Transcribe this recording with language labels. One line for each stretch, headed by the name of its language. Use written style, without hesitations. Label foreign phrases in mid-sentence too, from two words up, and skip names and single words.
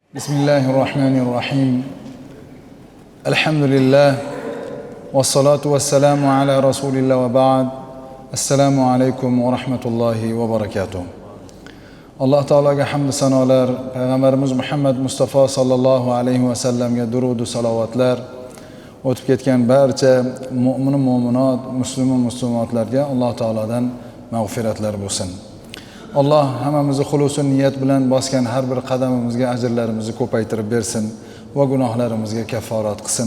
Arabic: Bismillahirrahmanirrahim. Elhamdülillah. والصلاة والسلام على رسول الله وبعد. السلام عليكم ورحمة الله وبركاته.
Uzbek: Allah Teala'ga hamd sanolar, Peygamberimiz Muhammed Mustafa
Arabic: صلى الله عليه وسلم
Uzbek: durudu salavatlar, o'tib ketgan barcha mu'min mu'minat, musulmon muslimatlarga Allah Teala'dan mağfiratlar bo'lsin. Allah hammamizni xulusun niyat bilan bosgan har bir qadamimizga ajrlarimizni ko'paytirib bersin va gunohlarimizga kafforat qilsin.